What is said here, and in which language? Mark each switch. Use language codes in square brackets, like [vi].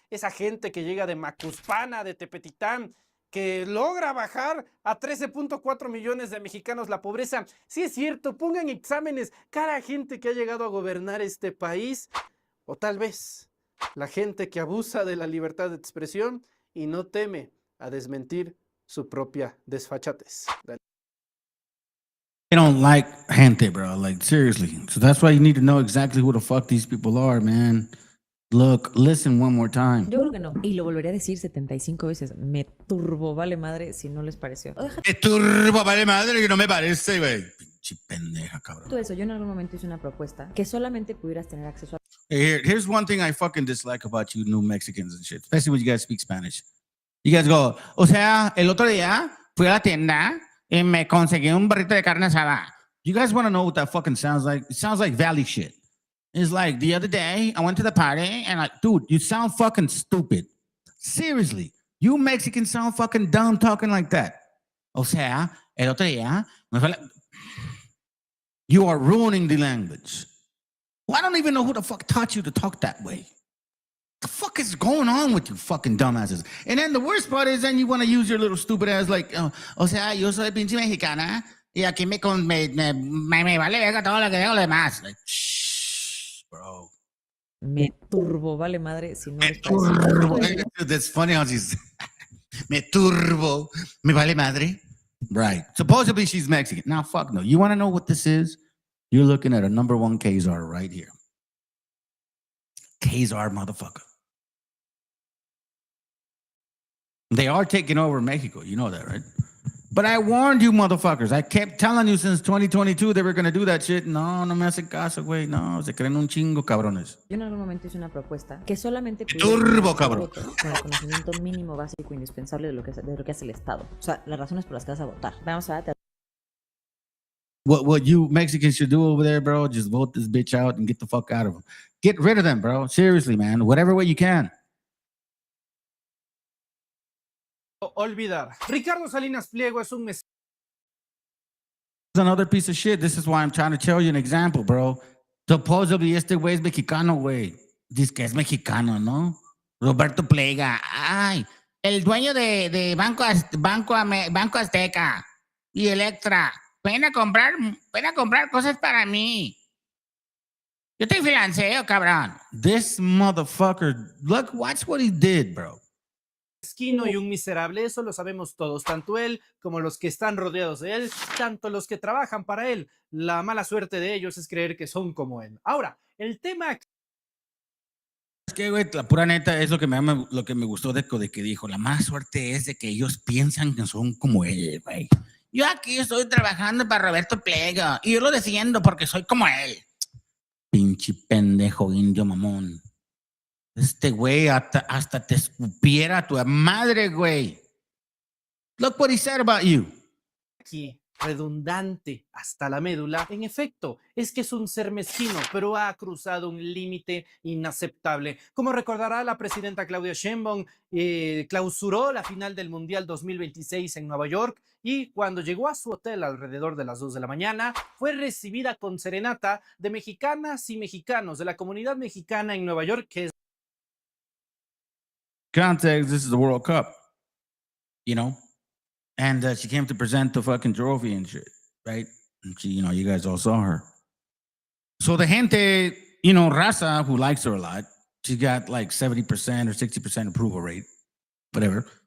[es] Esa gente que llega de Macuspana, de Tepetitán, que logra bajar a 13.4 millones de mexicanos la pobreza. Sí es cierto, pongan exámenes cada gente que ha llegado a gobernar este país. O tal vez la gente que abusa de la libertad de expresión y no teme a desmentir su propia desfachatez. [en] They don't like gente, bro. Like, seriously. So that's why you need to know exactly who the fuck these people are, man. Look, listen one more time. [es] Yo creo que no. Y lo volveré a decir 75 veces. Me turbo vale madre si no les pareció. Me turbo vale madre que no me parece, güey. Pinche pendeja, cabrón. Todo eso, yo en algún momento hice una propuesta que solamente pudieras tener acceso a... [en] Here's one thing I fucking dislike about you New Mexicans and shit, especially when you guys speak Spanish. You guys go, [es] o sea, el otro día fui a la tienda y me conseguí un burrito de carne asada. [en] You guys want to know what that fucking sounds like? It sounds like Valley shit. It's like the other day I went to the party and like, dude, you sound fucking stupid. Seriously, you Mexicans sound fucking dumb talking like that. [es] O sea, el otro día me fue [en] you are ruining the language. Well, I don't even know who the fuck taught you to talk that way. The fuck is going on with you fucking dumbasses? And then the worst part is then you want to use your little stupid ass like, [es] o sea, yo soy pinche mexicana y aquí me vale verga todo lo que digo lo demás. [en] Like, shh, bro. [es] Me turbo vale madre si no les parece. [en] That's funny how she's [es] me turbo, me vale madre. [en] Right. Supposedly she's Mexican. Now, fuck no. You want to know what this is? You're looking at a #1 Kazar right here. Kazar, motherfucker. They are taking over Mexico. You know that, right? But I warned you, motherfuckers. I kept telling you since 2022 they were going to do that shit. [es] No, no me hacen caso, güey. No, se creen un chingo, cabrones. Yo en algún momento hice una propuesta que solamente turbo, cabrón, con el conocimiento mínimo básico e indispensable de lo que hace el Estado. O sea, las razones por las que vas a votar. Vamos a ver. [en] What you Mexicans should do over there, bro, just vote this bitch out and get the fuck out of them. Get rid of them, bro. Seriously, man. Whatever way you can. [es] Olvidar. Ricardo Salinas Pliego es un [en] Another piece of shit. This is why I'm trying to tell you an example, bro. Supposedly [es] este güey es mexicano, güey. Dice que es mexicano, ¿no? Roberto Plega. Ay, el dueño de Banco Azteca y Electra. Ven a comprar cosas para mí. Yo te financeo, cabrón. [en] This motherfucker, look, watch what he did, bro. [es] Mezquino y un miserable, eso lo sabemos todos, tanto él como los que están rodeados de él, tanto los que trabajan para él. La mala suerte de ellos es creer que son como él. Ahora, el tema... Es que, güey, la pura neta es lo que me gustó de que dijo. La mala suerte es de que ellos piensan que son como él, güey. Yo aquí estoy trabajando para Roberto Plega y yo lo defiendo porque soy como él. Pinche pendejo indio mamón. Este güey hasta te escupiera a tu madre, güey. [en] Look what he said about you. [es] Aquí, redundante hasta la médula, en efecto, es que es un ser mezquino, pero ha cruzado un límite inaceptable. Como recordará la presidenta Claudia Sheinbaum, clausuró la final del Mundial 2026 en Nueva York y cuando llegó a su hotel alrededor de las 2 de la mañana, fue recibida con serenata de mexicanas y mexicanos de la comunidad mexicana en Nueva York, que es [en] context, this is the World Cup, you know, and she came to present the fucking trophy and shit, right? And she, you know, you guys all saw her. So the gente, raza who likes her a lot, she got like 70% or 60% approval rate, whatever.